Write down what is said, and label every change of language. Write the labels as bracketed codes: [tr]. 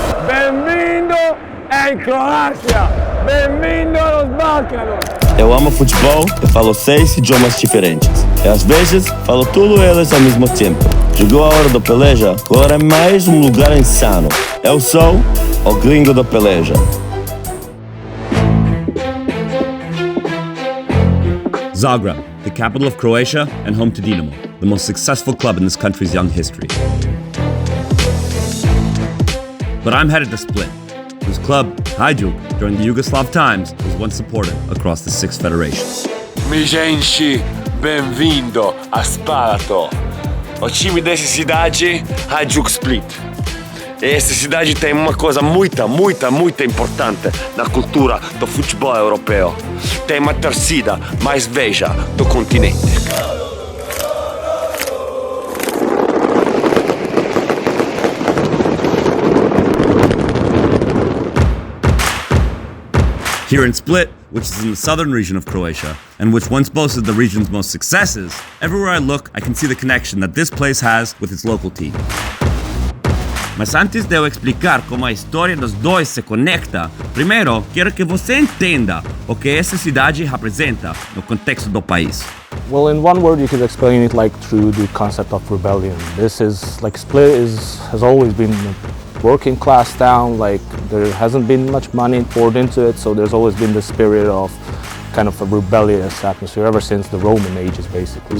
[pt] Bem-vindo em Croácia! Bem-vindo aos Balcanos! Eu amo futebol e falo 6 idiomas diferentes. E às vezes falo tudo eles ao mesmo tempo. Chegou a hora do Peleja, agora é mais um lugar insano. Eu sou o Gringo do Peleja. [en] Zagreb, the capital of Croatia and home to Dinamo, the most successful club in this country's young history. But I'm headed to Split, whose club, Hajduk, during the Yugoslav times, was once supported across the 6 federations. [es] Mi gente, [pt] bem-vindo a Spalato. O time dessa cidade, Hajduk Split. Essa cidade tem uma coisa muito importante na cultura do futebol europeu. Tem uma torcida mais velha do continente. [en] Here in Split, which is in the southern region of Croatia, and which once boasted the region's most successes, everywhere I look, I can see the connection that this place has with its local team. [pt] Mas antes de eu explicar como a história dos dois se conecta, primeiro quero que você entenda o que essa cidade representa no contexto do país. [en] Well, in one word, you could explain it like through the concept of rebellion. This is like Split has always been a working class town. Like there hasn't been much money poured into it, so there's always been the spirit of kind of a rebellious atmosphere ever since the Roman ages, basically.